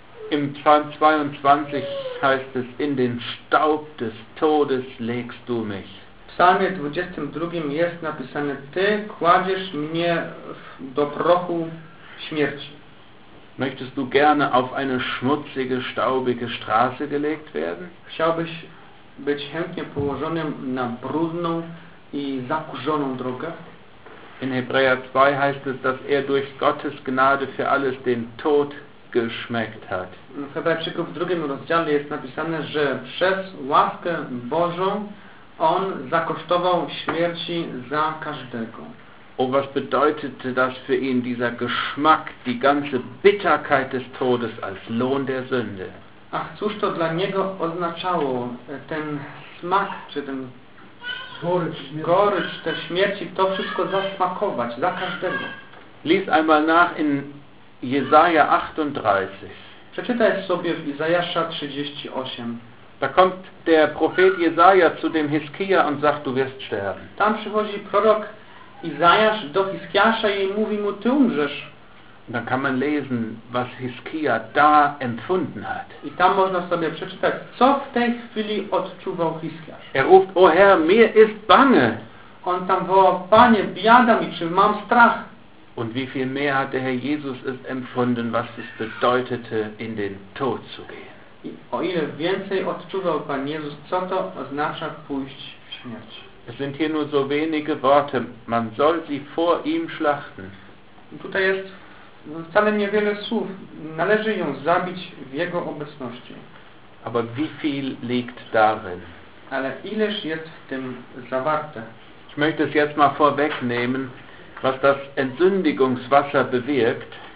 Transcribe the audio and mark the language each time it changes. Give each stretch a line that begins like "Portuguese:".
German: Im Psalm 22 heißt es, in den Staub des Todes legst du mich.
Polish: W Psalmie 22 jest napisane, ty kładziesz mnie do prochu śmierci.
German: Möchtest du gerne auf eine schmutzige, staubige Straße gelegt werden?
Polish: Chciałbyś być chętnie położonym na brudną i zakurzoną drogę?
German: In Hebräer 2 heißt es, dass durch Gottes Gnade für alles den Tod geschmeckt hat.
Polish: W Hebrajczyku w drugim rozdziale jest napisane, że przez łaskę Bożą on zakosztował śmierci za każdego.
German: Oh, was bedeutete das für ihn, dieser Geschmack, die ganze Bitterkeit des Todes als Lohn der Sünde?
Polish: Ach, cóż to dla niego oznaczało, ten smak, czy ten gorycz tej śmierci, to wszystko zasmakować, za każdego.
German: Lies einmal nach in Jesaja 38.
Polish: Przeczytaj sobie w Izajasza 38.
German: Da kommt der Prophet Jesaja zu dem Hiskia und sagt, du wirst sterben.
Polish: Tam przychodzi prorok Izajasz do Hiskiasza i mówi mu, ty umrzesz.
German: Da kann man lesen, was Hiskia da empfunden hat.
Polish: I tam można sobie przeczytać, co w tej chwili odczuwał Hiskiasz.
German: Ruft, o Herr, mir ist bange.
Polish: On tam woła, Panie, biada mi, czy mam strach.
German: Und wie viel mehr hat der Herr Jesus es empfunden, was es bedeutete, in den Tod zu gehen.
Polish: O ile więcej odczuwał Pan Jezus, co to oznacza pójść w śmierć.
German: Es sind hier nur so wenige Worte, man soll sie vor ihm schlachten.
Polish: Tutaj jest wcale niewiele słów, należy ją zabić w jego obecności.
German: Aber wie viel liegt darin?
Polish: Ale ileż jest w tym zawarte?
German: Ich möchte es jetzt mal vorwegnehmen, was das Entsündigungswasser bewirkt.